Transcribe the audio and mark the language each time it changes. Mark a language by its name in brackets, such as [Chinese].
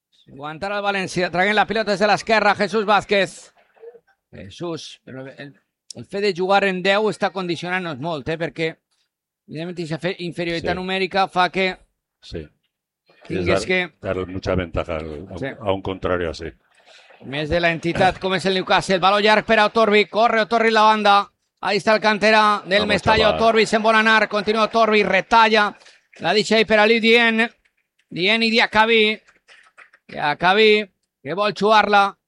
[Catalan] Aguantar el València, traguen la pilota des de l'esquerra, Jesús Vázquez. Jesús, però el fet de jugar en 10 està condicionant-nos molt, perquè evidentment aquesta inferioritat numèrica fa que... Sí. Tingués que... [Spanish] Dar mucha ventaja a un contrari así. [Catalan] Més de l'entitat, com és el Newcastle. El balón llarg per a Otorbi, corre Otorbi la banda. Ahí està el canterà del Mestalla, Otorbi se'n vol anar, continua Otorbi, retalla. La deixa ahí per a Liu Dien. Dien i Diakabí. Diakabí, que vol jugar-la.